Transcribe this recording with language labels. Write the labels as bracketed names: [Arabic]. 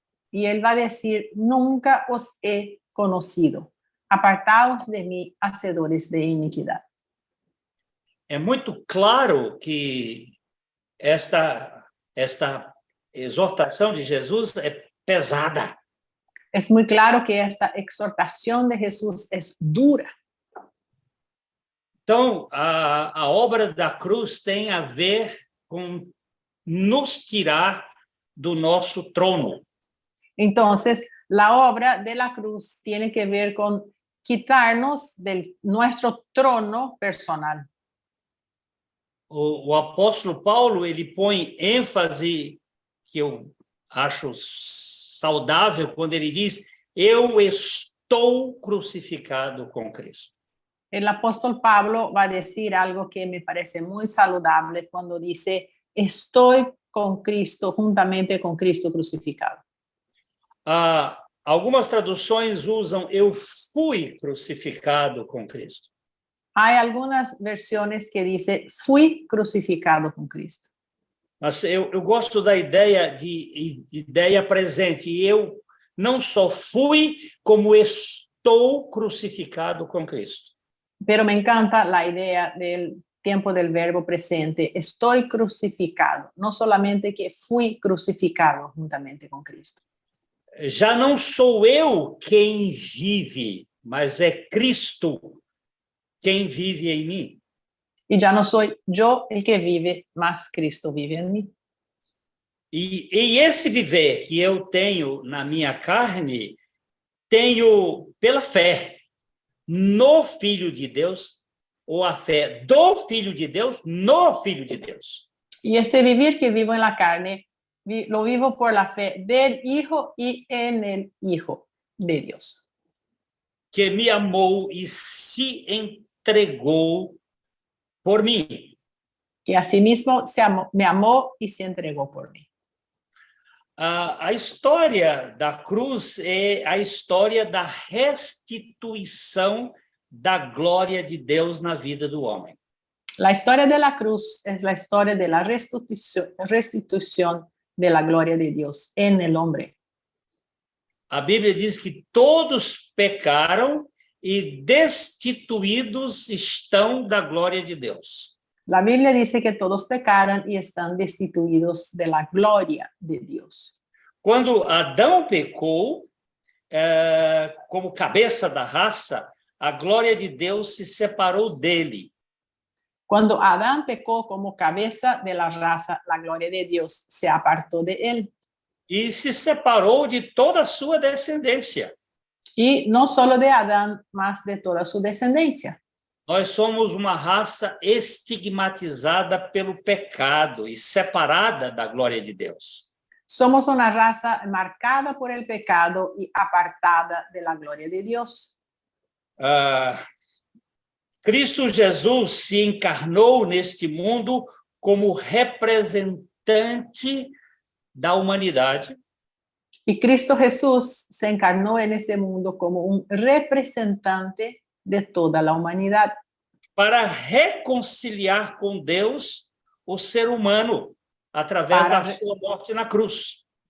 [Spanish] Y él va a decir: nunca os he conocido. Apartaos de mí, hacedores de iniquidad. [Portuguese] É muito claro que esta exortação de Jesus é pesada. [Spanish] Es muy claro que esta exhortación de Jesús es dura. [Portuguese] Então, a obra da cruz tem a ver com nos tirar do nosso trono. [Spanish] Entonces, la obra de la cruz tiene que ver con quitarnos de nuestro trono personal. [Portuguese] O apóstolo Paulo, ele põe ênfase, que eu acho saudável, quando ele diz: eu estou crucificado com Cristo. [Spanish] El apóstol Pablo va a decir algo que me parece muy saludable cuando dice, estoy con Cristo, juntamente con Cristo crucificado. [Portuguese] Algumas traduções usam eu fui crucificado com Cristo. [Spanish] Hay algunas versiones que dice, fui crucificado con Cristo. [Portuguese] Mas eu gosto da ideia de ideia presente. Eu não só fui, como estou crucificado com Cristo. [Spanish] Pero me encanta la idea del tiempo del verbo presente. Estoy crucificado. No solamente que fui crucificado juntamente con Cristo. [Portuguese] Já não sou eu quem vive, mas é Cristo quem vive em mim. [Spanish] Y ya no soy yo el que vive, mas Cristo vive en mí. [Portuguese] E esse viver que eu tenho na minha carne, tenho pela fé no Filho de Deus, ou a fé do Filho de Deus no Filho de Deus. [Spanish] Y este vivir que vivo en la carne, lo vivo por la fe del Hijo y en el Hijo de Dios. [Portuguese] Que me amou e se entregou por mim. [Spanish] Que asimismo me amó y se entregó por mí. [Portuguese] A história da cruz é a história da restituição da glória de Deus na vida do homem. [Spanish] La historia de la cruz es la historia de la restitución de la gloria de Dios en el hombre. [Portuguese] A Bíblia diz que todos pecaram e destituídos estão da glória de Deus. [Spanish] La Biblia dice que todos pecaron y están destituidos de la gloria de Dios. [Portuguese] Quando Adão pecou, como cabeça da raça, a glória de Deus se separou dele. [Spanish] Cuando Adán pecó como cabeza de la raza, la gloria de Dios se apartó de él. [Portuguese] E se separou de toda a sua descendência. [Spanish] Y no solo de Adán, mas de toda su descendencia. [Portuguese] Nós somos uma raça estigmatizada pelo pecado e separada da glória de Deus. [Spanish] Somos una raza marcada por el pecado y apartada de la gloria de Dios. [Portuguese] Cristo Jesus se encarnou neste mundo como representante da humanidade. [Spanish] Y Cristo Jesús se encarnó en este mundo como un representante de toda la humanidad. [Portuguese] Para reconciliar com Deus o ser humano através da sua morte na cruz.